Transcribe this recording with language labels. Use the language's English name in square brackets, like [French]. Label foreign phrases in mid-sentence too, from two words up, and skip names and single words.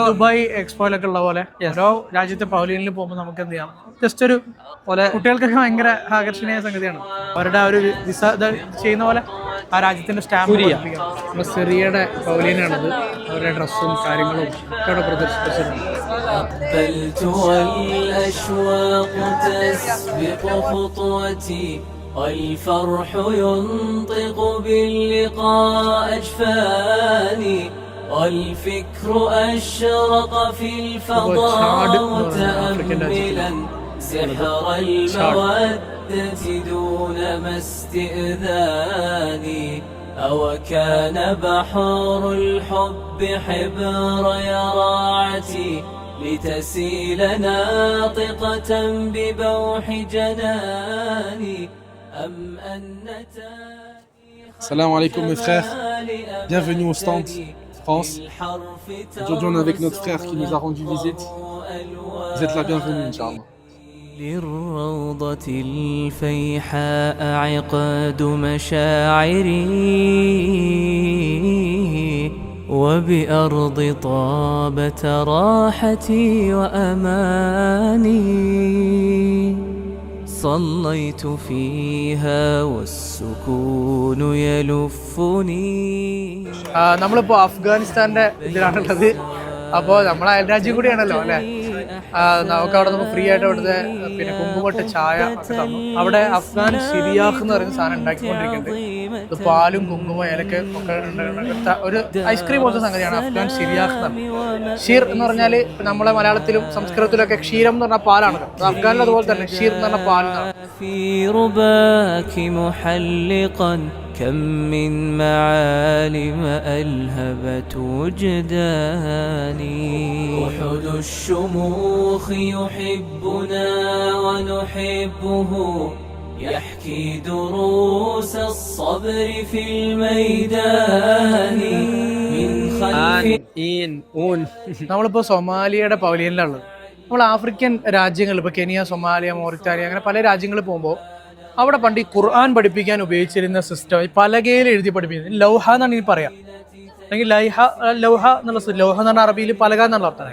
[Malayalam] ദുബായ് എക്സ്പോയിലൊക്കെ ഉള്ള പോലെ ഓരോ രാജ്യത്തെ പവലിയനിൽ പോകുമ്പോൾ നമുക്ക് എന്ത് ചെയ്യാം, ജസ്റ്റ് ഒരു പോലെ കുട്ടികൾക്കൊക്കെ ഭയങ്കര ആകർഷണീയ സംഗതിയാണ്. അവരുടെ ഒരു വിസ ചെയ്യുന്ന പോലെ ആ രാജ്യത്തിന്റെ സ്റ്റാമ്പ് സിറിയയുടെ പവലിയനാണത്. അവരുടെ ഡ്രസ്സും കാര്യങ്ങളും ഒക്കെ അവിടെ പ്രദർശിപ്പിച്ചിട്ടുണ്ട്. [Arabic] والفرح ينطق باللقاء أجفاني والفكر أشرق في الفضاء متأملا سحر المودة دون ما استئذاني أو كان بحر الحب حبر يراعتي لتسيل ناطقة ببوح جناني أم أن سلام عليكم [French] mes frères, bienvenue au stand France. Aujourd'hui on est avec notre frère qui nous a rendu visite. Vous êtes la bienvenue Inch'Allah. [Arabic] للروضة الفيحاء عقد مشاعري وبأرض طابت راحتي وأماني صليت فيها والسكون يلفني. [Malayalam] നമ്മളിപ്പോ അഫ്ഗാനിസ്ഥാന്റെ ഇതിലാണുള്ളത്. അപ്പോൾ നമ്മളെ അയൽരാജ്യം കൂടിയാണല്ലോ അല്ലെ. നമുക്ക് അവിടെ നമുക്ക് ഫ്രീ ആയിട്ട് അവിടുത്തെ പിന്നെ കുങ്കുമട്ട ചായ തന്നു. അവിടെ അഫ്ഗാൻ സിരിയാഖ് എന്ന് പറയുന്ന സാധനം ഉണ്ടാക്കിക്കൊണ്ടിരിക്കുന്നുണ്ട്. ഇത് പാലും കുങ്കുമ ഏലക്ക ഒക്കെ ഒരു ഐസ്ക്രീം പോലത്തെ സംഗതിയാണ് അഫ്ഗാൻ സിരിയാഖ് എന്ന് പറഞ്ഞത്. ഷീർ എന്ന് പറഞ്ഞാല് നമ്മളെ മലയാളത്തിലും സംസ്കൃതത്തിലും ഒക്കെ ക്ഷീരം എന്ന് പറഞ്ഞ പാലാണ്. അഫ്ഗാനിൽ അതുപോലെ തന്നെ ഷീർ എന്ന് പറഞ്ഞ പാലാണ്. [Arabic] كم من معالم ألهبت وجداني وحد الشموخ يحبنا ونحبه يحكي دروس الصبر في الميدان من خلف [Malayalam] നമ്മളിപ്പോ സൊമാലിയയുടെ പവലിയനിലാണ്. നമ്മൾ ആഫ്രിക്കൻ രാജ്യങ്ങൾ ഇപ്പൊ കെനിയ, സൊമാലിയ, മോറിറ്റാനിയ അങ്ങനെ പല രാജ്യങ്ങളിൽ പോകുമ്പോൾ അവിടെ പണ്ട് ഈ ഖുർആൻ പഠിപ്പിക്കാൻ ഉപയോഗിച്ചിരുന്ന സിസ്റ്റം പലകയിൽ എഴുതി പഠിപ്പിക്കുന്നത് ലൗഹ എന്നാണ് ഇനി പറയാം, അല്ലെങ്കിൽ ലൗഹ എന്നുള്ള ലൗഹ എന്ന് പറഞ്ഞ അറബിയിൽ പലക എന്നുള്ള അർത്ഥം.